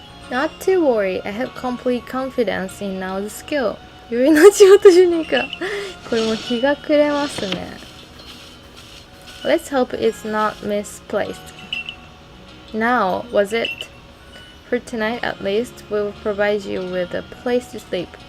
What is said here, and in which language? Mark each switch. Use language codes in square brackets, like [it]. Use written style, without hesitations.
[en] Not to worry, I have complete confidence in Nao's skill. [ja] 余裕な仕事じゃねえか。これもう日が暮れますね。 [en] Let's hope it's not misplaced. Now, was it? For tonight at least, we will provide you with a place to sleep.